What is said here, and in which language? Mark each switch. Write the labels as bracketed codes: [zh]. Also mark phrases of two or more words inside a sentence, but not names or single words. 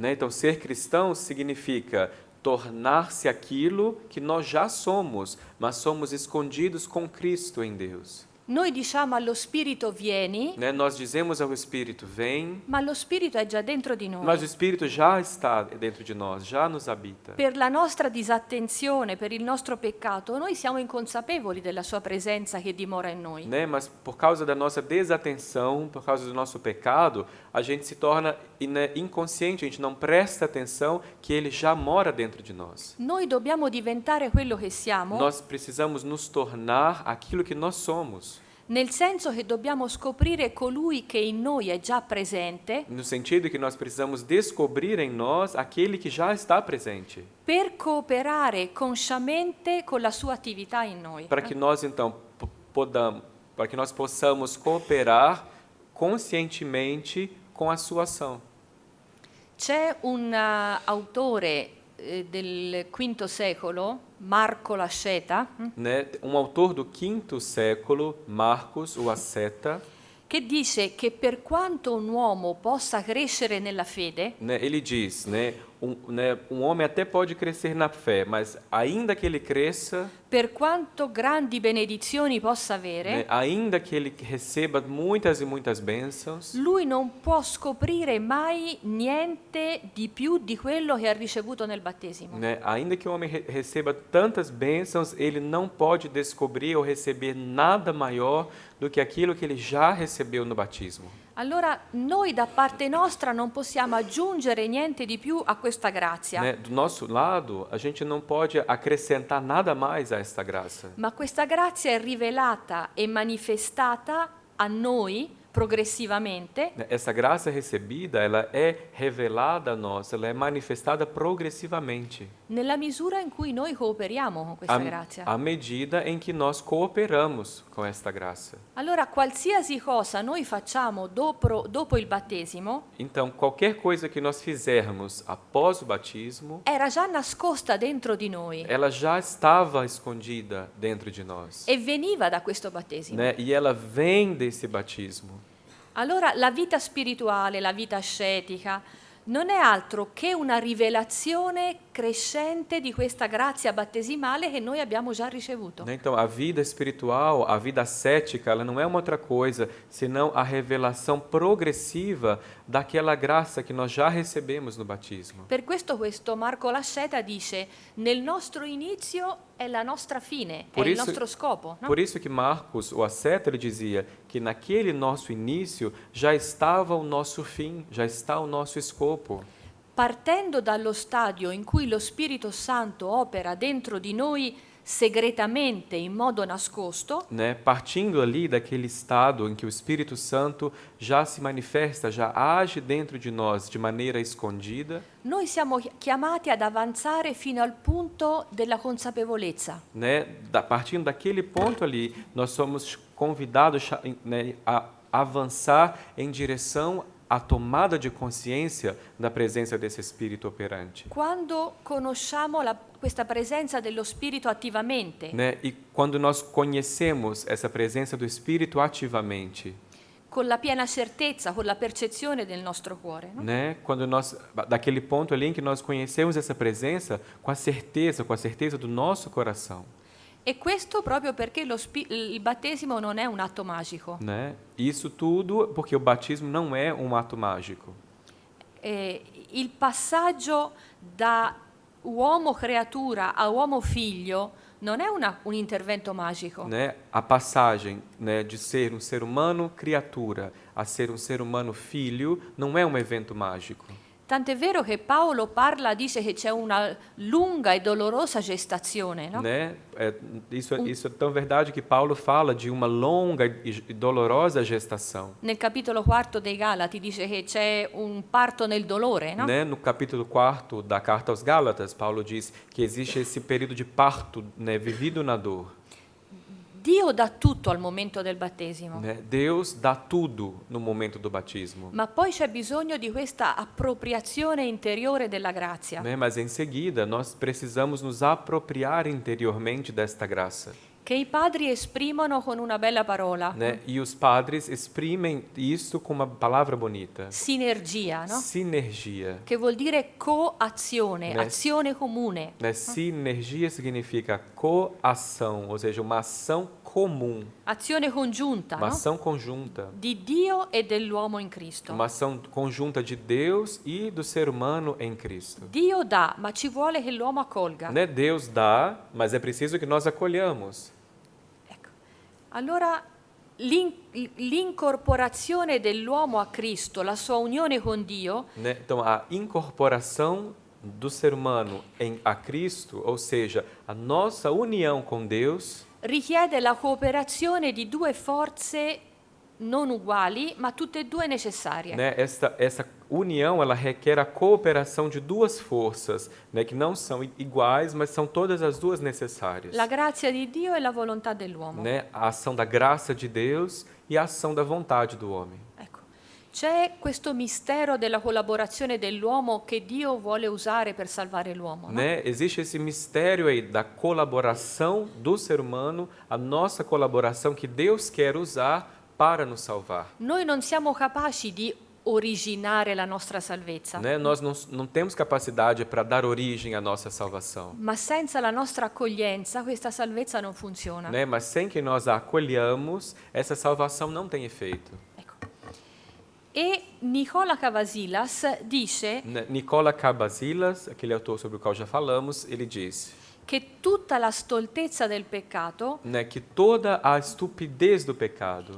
[pt] Né? Então, ser cristão significa tornar-se aquilo que nós já somos, mas somos escondidos com Cristo em Deus. [it] Noi diciamo allo Spirito vieni, [pt] né? Nós dizemos ao Espírito, vem, [it] ma lo Spirito è già dentro di noi. [pt] mas o Espírito já está dentro de nós, já nos habita. [it] Per la nostra disattenzione, per il nostro peccato, noi siamo inconsapevoli della sua presenza che dimora in noi. [pt] Né? Mas por causa da nossa desatenção, por causa do nosso pecado, a gente se torna inconsciente, a gente não presta atenção que Ele já mora dentro de nós. [it] Noi dobbiamo diventare quello che siamo, [pt] Nós precisamos nos tornar aquilo que nós somos, [it] nel senso che dobbiamo scoprire colui che in noi è già presente, [pt] no sentido que nós precisamos descobrir em nós aquele que já está presente, [it] per cooperare consciamente con la sua attività in noi. [pt] para que nós então para que nós possamos cooperar conscientemente com a sua ação. [it] C'è un autore del V secolo, Marco Lasceta, [pt] Né? Autor do 5º século, Marcos, o asceta, [it] che dice che per quanto un uomo possa crescere nella fede, [pt] né? Ele diz, né? Um homem até pode crescer na fé, mas ainda que ele cresça, [it] per quanto grandi benedizioni possa avere, [pt] né? Ainda que ele receba muitas e muitas bênçãos, [it] lui non può scoprire mai niente di più di quello che ha ricevuto nel battesimo. [pt] né? Ainda que o homem receba tantas bênçãos, ele não pode descobrir ou receber nada maior do que aquilo que ele já recebeu no batismo. [it] Allora noi da parte nostra non possiamo aggiungere niente di più a questa grazia, [pt] Né? Do nosso lado, a gente não pode acrescentar nada mais a esta graça. [it] ma questa grazia è rivelata e manifestata a noi progressivamente [pt] Essa graça recebida, ela é revelada a nós, ela é manifestada progressivamente, [it] nella misura in cui noi cooperiamo con questa grazia. [pt] à medida em que nós cooperamos com esta graça. [it] Allora qualsiasi cosa noi facciamo dopo il battesimo [pt] Então, qualquer coisa que nós fizermos após o batismo, [it] era già nascosta dentro di noi [pt] ela já estava escondida dentro de nós, [it] e veniva da questo battesimo. [pt] né? E ela vem desse batismo. [it] Allora la vita spirituale, la vita ascetica, non è altro che una rivelazione crescente di questa grazia battesimale che noi abbiamo già ricevuto. [pt] Né? Então, a vida espiritual, a vida ascética, ela não é uma outra coisa senão a revelação progressiva daquela graça que nós já recebemos no batismo. [it] Per questo Marco Lasceta dice: nel nostro inizio è la nostra fine, è il nostro scopo. No? [pt] Por isso que Marcos, o asceta, ele dizia que naquele nosso início já estava o nosso fim, já está o nosso escopo. [it] Partendo dallo stadio in cui lo Spirito Santo opera dentro di noi segretamente, in modo nascosto, [pt] Né? Partindo ali daquele estado em que o Espírito Santo já se manifesta, já age dentro de nós de maneira escondida, [it] noi siamo chiamati ad avanzare fino al punto della consapevolezza. [pt] né? Partindo daquele ponto ali, nós somos convidados, né, a avançar em direção à tomada de consciência da presença desse Espírito operante. [it] Quando conosciamo questa presenza dello Spirito attivamente, [pt] Né? E quando nós conhecemos essa presenza do Espírito ativamente, [it] con la piena certezza, con la percezione del nostro cuore, no? [pt] né? Quando nós, daquele ponto ali em que nós conhecemos essa presença com a certeza do nosso coração, [it] E questo proprio perché il battesimo non è un atto magico. [pt] né? Isso tudo porque o batismo não é um ato mágico. [it] Il passaggio da uomo creatura a uomo figlio non è un intervento magico. [pt] Né? A passagem, né, de ser um ser humano criatura a ser um ser humano filho não é um evento mágico. [it] Tant'è vero che Paolo dice che c'è una lunga e dolorosa gestazione, no? [pt] Né? Isso é tão verdade que Paulo fala de uma longa e dolorosa gestação. [it] Nel capitolo 4 dei Galati dice che c'è un parto nel dolore, no? [pt] Né? No capítulo 4 da carta aos Gálatas, Paulo diz que existe esse período de parto, né, vivido na dor. [it] Dio dà tutto al momento del battesimo, [pt] Né? Deus dá tudo no momento do batismo. [it] ma poi c'è bisogno di questa appropriazione interiore della grazia. [pt] Né? Mas em seguida, nós precisamos nos apropriar interiormente desta graça. [it] Che i padri esprimono con una bella parola, [pt] Né? E os padres exprimem isso com uma palavra bonita. [it] sinergia, no? [pt] Sinergia. [it] Che vuol dire coazione, [pt] Né? [it] azione comune. [pt] Né? Sinergia significa coação, ou seja, uma ação comum. [it] azione congiunta, [pt] uma [it] no? [pt] ação conjunta, [it] Di Dio e dell'uomo in Cristo. [pt] uma ação conjunta de Deus e do ser humano em Cristo. [it] Dio dà, ma ci vuole che l'uomo accolga. [pt] Né? Deus dá, mas é preciso que nós acolhamos. [it] Ecco. Allora l'incorporazione dell'uomo a Cristo, la sua unione con Dio, [pt] Né? Então, a incorporação do ser humano a Cristo, ou seja, a nossa união com Deus, [it] richiede la cooperazione di due forze non uguali, ma tutte e due necessarie. [pt] né? Essa união, ela requer a cooperação de duas forças, né? Que não são iguais, mas são todas as duas necessárias. [it] La grazia di Dio e la volontà dell'uomo. [pt] Né? A ação da graça de Deus e a ação da vontade do homem. [it] Ecco. C'è questo mistero della collaborazione dell'uomo che Dio vuole usare per salvare l'uomo. No? [pt] Né? Existe esse mistério aí da colaboração do ser humano, a nossa colaboração que Deus quer usar para nos salvar. [it] Noi non siamo capaci di originare la nostra salvezza, [pt] Né? Nós não temos capacidade para dar origem à nossa salvação. [it] ma senza la nostra accoglienza questa salvezza non funziona. [pt] Né? Mas sem que nós a acolhamos, essa salvação não tem efeito. [it] Ecco. E Nicola Cavasilas dice [pt] Né? Nicola Cabasilas, aquele autor sobre o qual já falamos, ele diz, che tutta la stoltezza del peccato né, que toda a estupidez do pecado